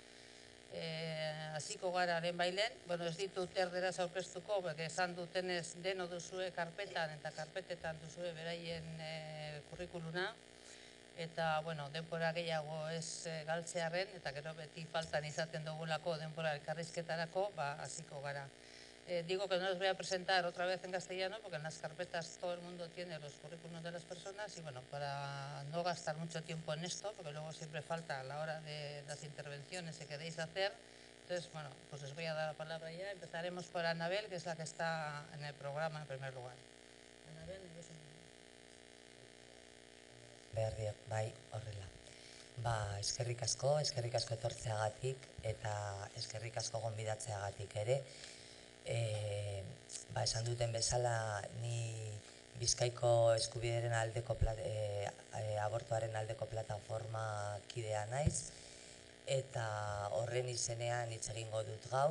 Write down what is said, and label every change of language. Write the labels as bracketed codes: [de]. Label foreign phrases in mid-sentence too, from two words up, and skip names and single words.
[eu] Hasiko gara lehenbailen, ez ditut erderaz aurkeztuko, esan dutenez deno duzue karpetan eta karpetetan duzue beraien kurrikuluna, eta denbora gehiago ez galtzearen, eta gero beti faltan izaten dugulako denbora elkarrizketarako, hasiko gara. [es] Digo que no les voy a presentar otra vez en castellano, porque en las carpetas todo el mundo tiene los currículums de las personas, y para no gastar mucho tiempo en esto, porque luego siempre falta a la hora de las intervenciones que queréis hacer, entonces, pues les voy a dar la palabra ya. Empezaremos por Anabel, que es la que está en el programa en primer lugar. Anabel, [eu] Berriak, bai, horrela. Eskerrik asko etortzeagatik eta eskerrik asko gonbidatzeagatik ere. Esan duten bezala, ni Bizkaiko eskubideren aldeko abortuaren aldeko plataforma kidea naiz, eta horren izenean hitz egingo dut gaur.